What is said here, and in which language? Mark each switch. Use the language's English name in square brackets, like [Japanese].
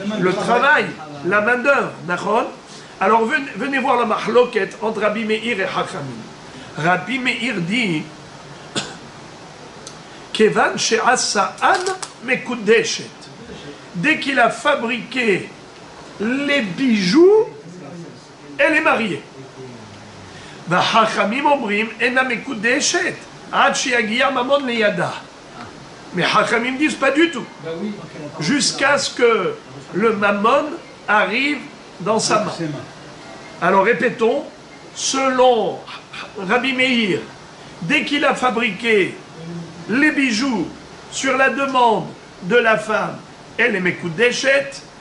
[French] Le travail, la main d'œuvre. Alors venez voir la mahloket entre Rabbi Meir et Hachamim. Rabbi Meir dit [Hebrew] Kevan she'asa'an mekudeshet. [French] Dès qu'il a fabriqué les bijoux, elle est mariée. [Hebrew] והחכמים אומרים, אינה מקודשת, עד שיגיע ממון לידה. [French] Mais Hachamim disent pas du tout. Jusqu'à ce que le mammon arrive dans sa main. Alors répétons, selon Rabbi Meir, dès qu'il a fabriqué les bijoux sur la demande de la femme, elle est mekudeshet.